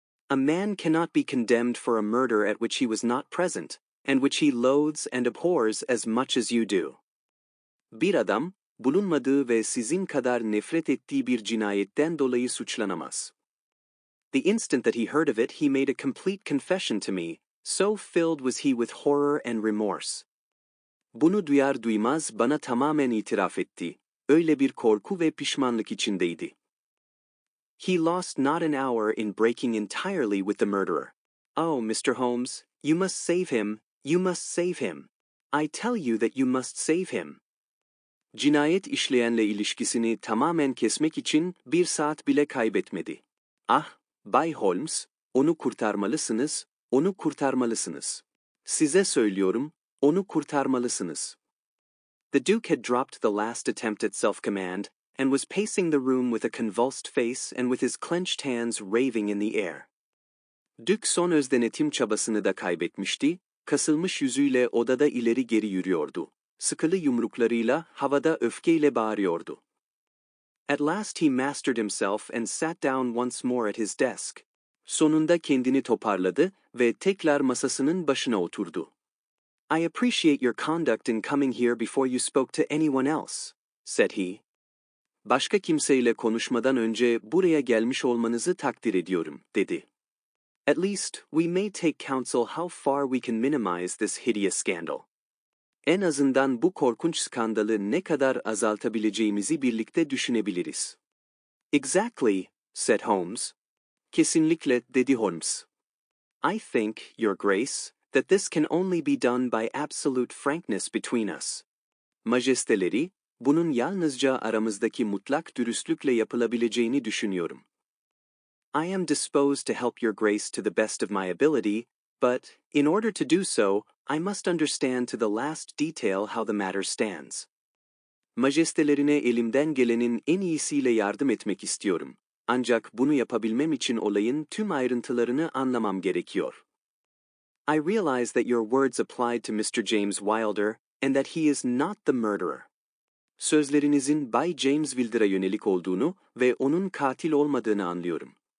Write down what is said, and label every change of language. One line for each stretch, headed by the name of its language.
English: A man cannot be condemned for a murder at which he was not present, and which he loathes and abhors as much as you do.
Turkish: Bir adam, bulunmadığı ve sizin kadar nefret ettiği bir cinayetten dolayı suçlanamaz.
English: The instant that he heard of it, he made a complete confession to me, so filled was he with horror and remorse.
Turkish: Bunu duyar duymaz bana tamamen itiraf etti. Öyle bir korku ve pişmanlık içindeydi.
English: He lost not an hour in breaking entirely with the murderer. Oh, Mr. Holmes, you must save him, you must save him. I tell you that you must save him.
Turkish: Cinayet işleyenle ilişkisini tamamen kesmek için bir saat bile kaybetmedi. Ah, Bay Holmes, onu kurtarmalısınız, Onu kurtarmalısınız. Size söylüyorum, onu kurtarmalısınız.
English: The Duke had dropped the last attempt at self-command and was pacing the room with a convulsed face and with his clenched hands raving in the air.
Turkish: Duke son özdenetim çabasını da kaybetmişti, kasılmış yüzüyle odada ileri geri yürüyordu. Sıkılı yumruklarıyla havada öfkeyle bağırıyordu.
English: At last he mastered himself and sat down once more at his desk.
Turkish: Sonunda kendini toparladı ve tekrar masasının başına oturdu.
English: I appreciate your conduct in coming here before you spoke to anyone else, said he.
Turkish: Başka kimseyle konuşmadan önce buraya gelmiş olmanızı takdir ediyorum, dedi.
English: At least, we may take counsel how far we can minimize this hideous scandal.
Turkish: En azından bu korkunç skandalı ne kadar azaltabileceğimizi birlikte düşünebiliriz.
English: Exactly, said Holmes.
Turkish: Kesinlikle, dedi Holmes.
English: I think, Your Grace, that this can only be done by absolute frankness between us.
Turkish: Majesteleri, bunun yalnızca aramızdaki mutlak dürüstlükle yapılabileceğini düşünüyorum.
English: I am disposed to help Your Grace to the best of my ability, but, in order to do so, I must understand to the last detail how the matter stands.
Turkish: Majestelerine elimden gelenin en iyisiyle yardım etmek istiyorum. Ancak bunu yapabilmem için olayın tüm ayrıntılarını anlamam gerekiyor.
English: I realize that your words applied to Mr. James Wilder and that he is not the murderer.
Turkish: Sözlerinizin Bay James Wilder'a yönelik olduğunu ve onun katil olmadığını anlıyorum.